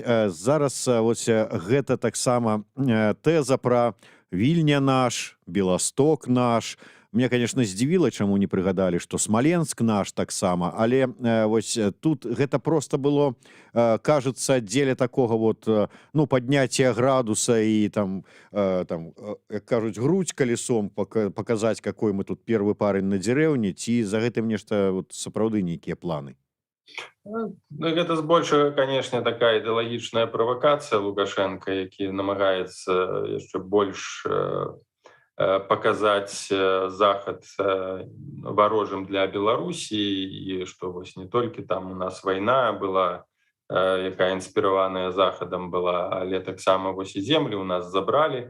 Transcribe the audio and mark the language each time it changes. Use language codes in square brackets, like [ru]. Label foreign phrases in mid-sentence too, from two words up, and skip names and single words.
[be] Зараз вось гэта таксама тэза пра Вільня наш, Беласток наш. Мне, конечно, здзівіла, чаму не прыгадалі, што Смаленск наш таксама, але вось тут гэта просто было, кажется, дзеля такога падняцця градуса і там, як кажуць, [ru] грудь колесом показаць, какой мы тут первый парень на дзерэўні, [be] ці за гэтым нешта сапраўды нейкія планы? Гэта збольшага, канешне, такая ідэалагічная правакацыя Лукашенка, які намагаецца яшчэ больш паказаць захад варожым для Беларусі, і што вось не толькі там у нас вайна была, якая інспіраваная захадам была, але таксама вось і землі у нас забралі.